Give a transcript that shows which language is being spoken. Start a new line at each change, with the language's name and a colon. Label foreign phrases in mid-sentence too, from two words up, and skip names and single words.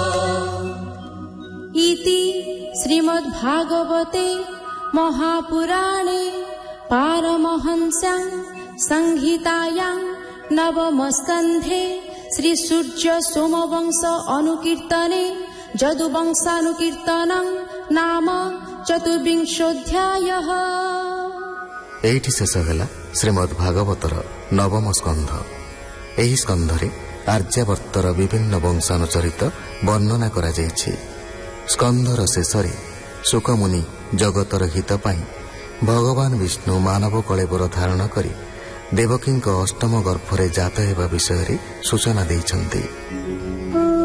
Sanskrit: इति श्रीमद्भागवते महापुराणे पारमहंस्यां संहितायां नवमस्कन्धे श्री सूर्य सोमवंश अनुकीर्तने यदुवंशानुकीर्तनं नाम चतुर्विंशोऽध्यायः।
Odia: ଏଠି ଶେଷ ହେଲା ଶ୍ରୀମଦ୍ ଭାଗବତର ନବମ ସ୍କନ୍ଧ। ଏହି ସ୍କନ୍ଧରେ ଆର୍ଯ୍ୟାବର୍ତ୍ତର ବିଭିନ୍ନ ବଂଶାନୁଚରିତ ବର୍ଣ୍ଣନା କରା ଯାଇଛି। ସ୍କନ୍ଧର ଶେଷରେ ଶୁକମୁନି ଜଗତର ହିତ ପାଇଁ ଭଗବାନ ବିଷ୍ଣୁ ମାନବ କଳେବର ଧାରଣ କରି देवकीଙ୍କ ଅଷ୍ଟମ ଗର୍ଭରେ ଜାତ ହେବା ବିଷୟରେ ସୂଚନା ଦେଇଛନ୍ତି।